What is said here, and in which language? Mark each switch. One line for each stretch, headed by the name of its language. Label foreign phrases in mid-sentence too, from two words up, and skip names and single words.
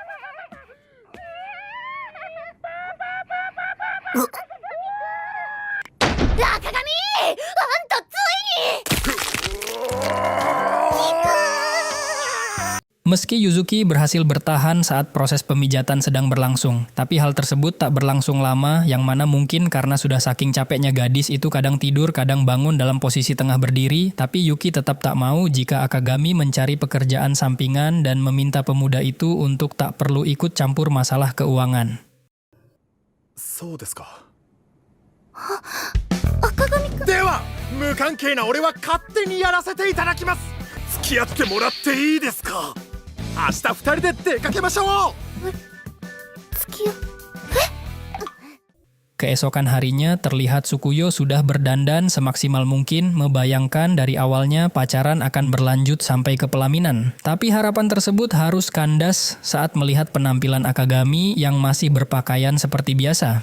Indonesian: Meski Yuzuki berhasil bertahan saat proses pemijatan sedang berlangsung, tapi hal tersebut tak berlangsung lama, yang mana mungkin karena sudah saking capeknya gadis itu kadang tidur, kadang bangun dalam posisi tengah berdiri, tapi Yuki tetap tak mau jika Akagami mencari pekerjaan sampingan dan meminta pemuda itu untuk tak perlu ikut campur masalah keuangan.
Japanese: そうですか。赤髪くん。では無関係な俺は勝手にやらせていただきます。付き合ってもらっていいですか。明日二人で出かけましょう。付き合。
Indonesian: Keesokan harinya terlihat Sukuyo sudah berdandan semaksimal mungkin, membayangkan dari awalnya pacaran akan berlanjut sampai ke pelaminan. Tapi harapan tersebut harus kandas saat melihat penampilan Akagami yang masih berpakaian seperti biasa.